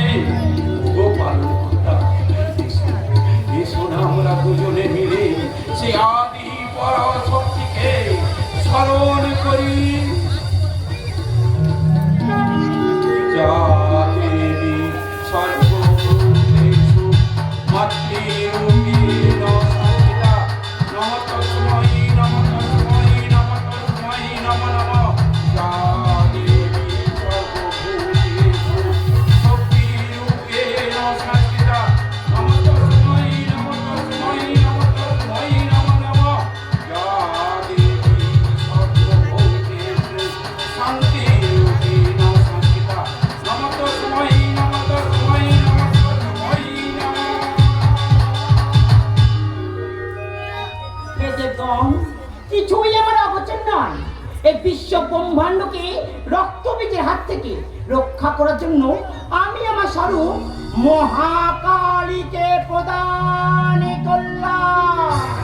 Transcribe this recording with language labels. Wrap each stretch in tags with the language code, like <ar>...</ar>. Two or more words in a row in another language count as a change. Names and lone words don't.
<bn>ও পালন কর্তা, এসো না আমরা দুজনে মিলে সে আদি পরম শক্তিকে স্মরণ করি।</bn> <sa>যা দেবী সর্বভূতেষু মাতৃরূপেণ সংস্থিতা, নমঃ তস্मै নমঃ তস্मै নমঃ তস্मै নমঃ নমঃ। যা দেবী সর্বভূতেষু শক্তিরূপেণ সংস্থিতা, নমঃ তস্मै নমঃ তস্मै নমঃ তস্मै নমঃ নমঃ। যা দেবী সর্বভূতেষু শান্তিরূপেণ সংস্থিতা, নমঃ তস্मै নমঃ তস্मै নমঃ তস্मै নমঃ।</sa> <bn>হে দেবগণ, কিছুই আমার অগোচর নয়। এই বিশ্ব ব্রহ্মাণ্ডকে রক্তবীজের হাত থেকে রক্ষা করার জন্য আমি আমার স্বরূপ মহাকালীকে প্রদান করলাম।</bn>